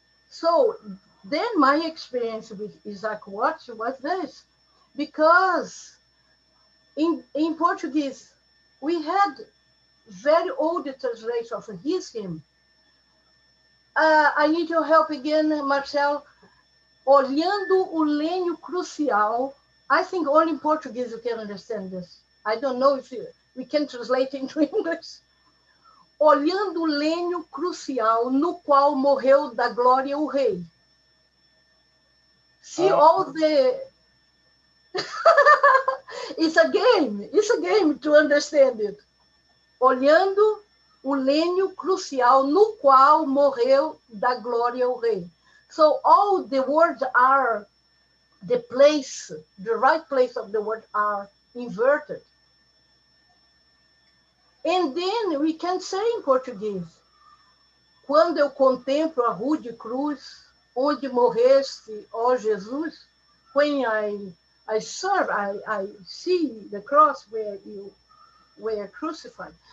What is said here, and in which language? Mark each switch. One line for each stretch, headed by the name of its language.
English: So then my experience with Isaac Watts was this, because in Portuguese, we had very old translation of his hymn. I need your help again, Marcell.
Portuguese: Olhando o lenho crucial.
English: I think only in Portuguese you can understand this. I don't know if we can translate into English.
Portuguese: Olhando o lenho crucial no qual morreu da glória o rei.
English: See all the... It's a game to understand it.
Portuguese: Olhando o lenho crucial no qual morreu da glória o rei.
English: So all the words are, the right place of the word are inverted. And then we can say in Portuguese,
Portuguese: quando eu contemplo a rude cruz, onde morreste, ó Jesus,
English: when I serve, I see the cross where you were crucified.